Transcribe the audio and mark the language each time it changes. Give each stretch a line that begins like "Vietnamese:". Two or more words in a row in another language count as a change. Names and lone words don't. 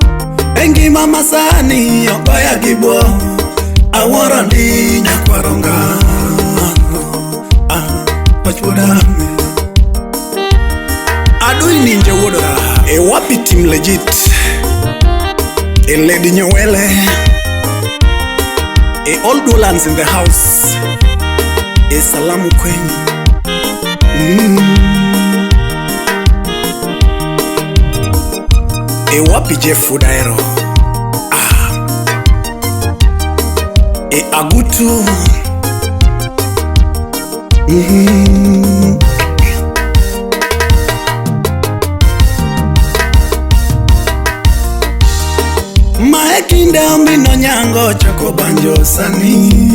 Luo (Kenya and Tanzania): Ngima Masani okoya gibo awuoro ndi nyakwaro ngaro. J-Wuod-Ahero. Adui ni J-Wuod-Ahero. E wapi
English: team legit?
Luo (Kenya and Tanzania): E Lady Nyowele.
English: E all Dolans in the house.
Luo (Kenya and Tanzania): E salamu kwenyu. E wapi J-Wuod-Ahero. E Agutu. Maekinde omino nyango chako banjo sani.